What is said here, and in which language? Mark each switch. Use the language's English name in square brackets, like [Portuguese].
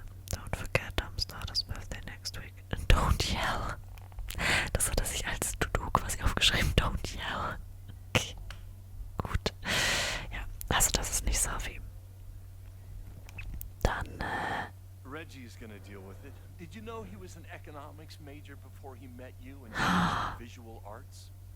[English] Don't forget, Starter's birthday next week. Don't yell. [German] Das hat er sich als To-Do quasi aufgeschrieben. [English] Don't yell. [German] Okay. Gut. Ja, also das ist nicht Safi. Dann, [English] Reggie's gonna deal with it. Did you know he was an economics major before he met you and changed to visual arts?